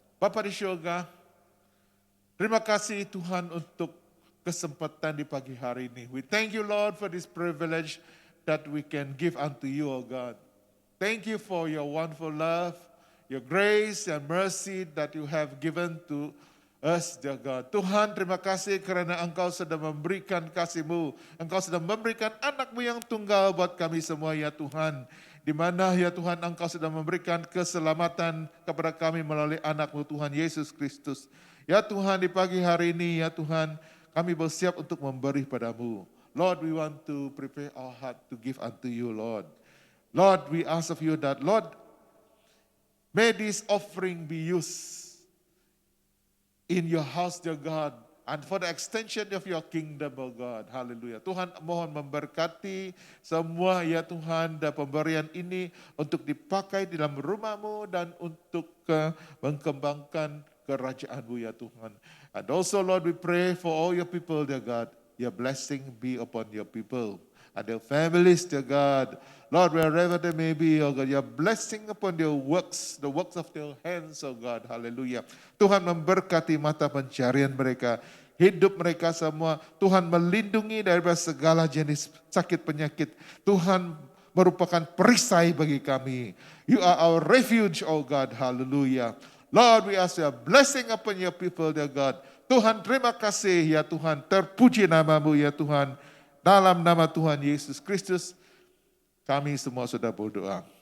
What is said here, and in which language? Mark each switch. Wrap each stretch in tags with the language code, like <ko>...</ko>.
<id>Bapa di surga, terima kasih Tuhan untuk kesempatan di pagi hari ini.</id> <en>We thank you, Lord, for this privilege that we can give unto you, O God. Thank you for your wonderful love, your grace and mercy that you have given to us, dear God.</en> <id>Tuhan, terima kasih karena Engkau sudah memberikan kasih-Mu. Engkau sudah memberikan anak-Mu yang tunggal buat kami semua, ya Tuhan. Di mana, ya Tuhan, Engkau sudah memberikan keselamatan kepada kami melalui anak-Mu, Tuhan Yesus Kristus. Ya Tuhan, di pagi hari ini, ya Tuhan, kami bersiap untuk memberi padamu.</id> <en>Lord, we want to prepare our heart to give unto you, Lord. Lord, we ask of you that, Lord, may this offering be used in your house, dear God, and for the extension of your kingdom, oh God. Haleluya.</en> <id>Tuhan mohon memberkati semua, ya Tuhan, dan pemberian ini untuk dipakai di dalam rumah-Mu dan untuk mengembangkan kerajaan-Mu, ya Tuhan.</id> <en>And also, Lord, we pray for all your people, dear God. Your blessing be upon your people and their families, dear God. Lord, wherever they may be, oh God, your blessing upon their works, the works of their hands, oh God, haleluya.</en> <id>Tuhan memberkati mata pencarian mereka, hidup mereka semua. Tuhan melindungi dari segala jenis sakit penyakit. Tuhan merupakan perisai bagi kami.</id> <en>You are our refuge, oh God, haleluya. Lord, we ask your blessing upon your people, dear God.</en> <id>Tuhan, terima kasih, ya Tuhan. Terpuji nama-Mu, ya Tuhan. Dalam nama Tuhan Yesus Kristus, kami semua sudah berdoa.</id>